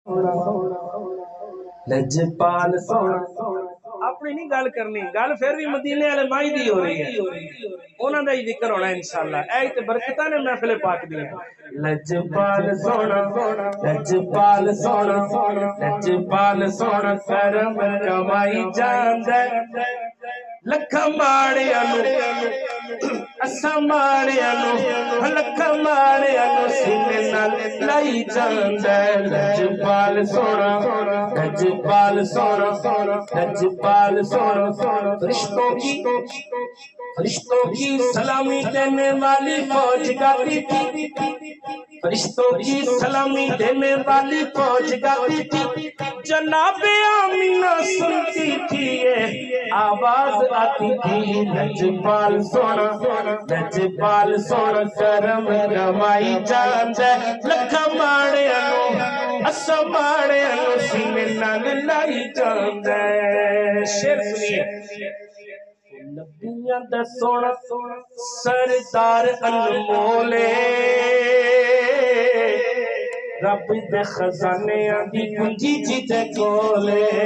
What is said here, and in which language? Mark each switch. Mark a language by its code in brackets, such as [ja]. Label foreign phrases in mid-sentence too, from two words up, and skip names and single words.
[pa] لجپال سونا اپنی نہیں گل کرنی گل پھر بھی مدینے والے مائی دی ہو رہی ہے انہاں دا ہی ذکر ہونا انشاءاللہ اے تے برکتاں نے محفل پاک دی لجپال سونا لجپال سونا لجپال سونا کرم کمائی جاندا لکھاں ماڑیاں نوں اساں ماڑیاں نوں لکھاں ماڑیاں نوں سینے نال لائی جاندا لجپال سونا لجپال سونا لجپال سونا [ur] فرشتوں کی سلامی دینے والی فوج گاتی تھی فرشتوں کی سلامی دینے والی فوج گاتی تھی جناب آمینہ سنتی تھی یہ آواز آتی تھی لجپال سونا [pa] کرم کمائی جاندا لکھاں ماڑیاں نوں اساں ماڑیاں نوں سینے نال لائی جاندا شعر سنیے نبیاں دا سونا سردار انمول رب دے خزانیاں دی کنجی جیتے کولے